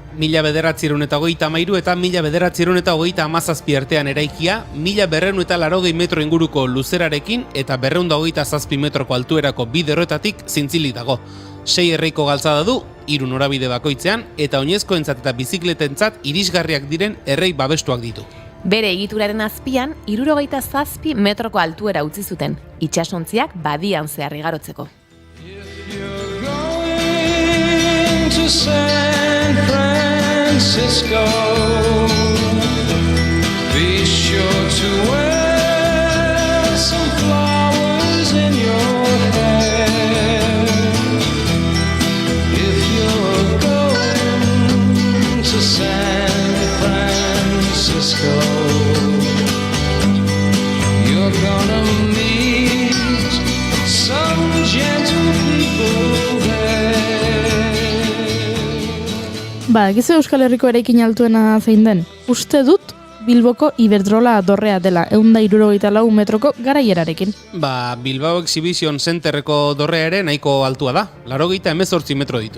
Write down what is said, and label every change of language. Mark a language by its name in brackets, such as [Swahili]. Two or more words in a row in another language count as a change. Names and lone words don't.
[Basque] 1933 eta 1937 artean eraikia, 1280 metro inguruko luzerarekin eta 227 metroko altuerako bide horretatik zintzilik dago. 6 erreiko galtzada du, 3 norabide bakoitzean, eta oinezkoentzat eta bizikletentzat irisgarriak diren errei babestuak ditu. Bere egituraren azpian, 77 metroko altuera utzi zuten, itsasontziak badian zehar igarotzeko. [English] To San Francisco, be sure to wear some flowers in your hair. If you're going to San Francisco, you're gonna meet some gentle people there. [Basque] Gizu Euskal Herriko eraikin altuena zein den? Uste dut Bilboko Iberdrola dorrea dela, 164 metroko garaierarekin. Bilbao Exhibition Centerreko dorrea ere nahiko altua da, 88 metro ditu.